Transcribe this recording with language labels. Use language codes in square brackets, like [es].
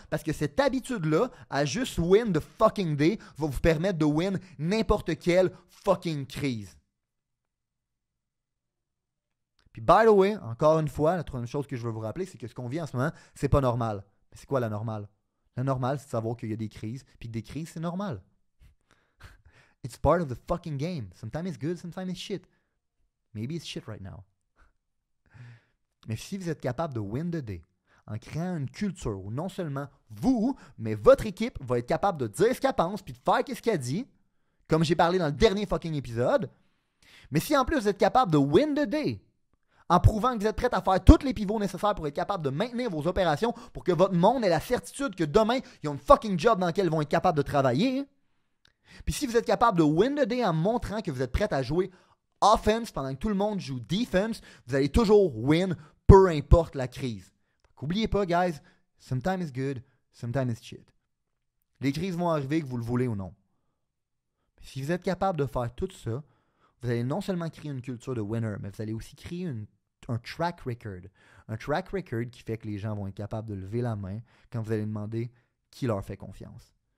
[fr] Parce que cette habitude-là, à juste [en] win the fucking day, [fr] va vous permettre de win n'importe quelle fucking crise. Puis, [en] by the way, [fr] encore une fois, la troisième chose que je veux vous rappeler, c'est que ce qu'on vit en ce moment, c'est pas normal. Mais c'est quoi la normale? La normale, c'est de savoir qu'il y a des crises, puis que des crises, c'est normal. [en] It's part of the fucking game. Sometimes it's good, sometimes it's shit. Maybe it's shit right now. [fr] Mais si vous êtes capable de [en] win the day [fr] en créant une culture où non seulement vous, mais votre équipe va être capable de dire ce qu'elle pense puis de faire ce qu'elle dit, comme j'ai parlé dans le dernier fucking épisode, mais si en plus vous êtes capable de win the day en prouvant que vous êtes prêt à faire tous les pivots nécessaires pour être capable de maintenir vos opérations pour que votre monde ait la certitude que demain, ils ont une fucking job dans lequel ils vont être capables de travailler, puis si vous êtes capable de [en] win the day [fr] en montrant que vous êtes prêt à jouer offense pendant que tout le monde joue defense, vous allez toujours win, peu importe la crise. N'oubliez pas, [en] guys, sometimes it's good, sometimes it's shit. [fr] Les crises vont arriver que vous le voulez ou non. Mais si vous êtes capable de faire tout ça, vous allez non seulement créer une culture de winner, mais vous allez aussi créer un track record. Un track record qui fait que les gens vont être capables de lever la main quand vous allez demander qui leur fait confiance.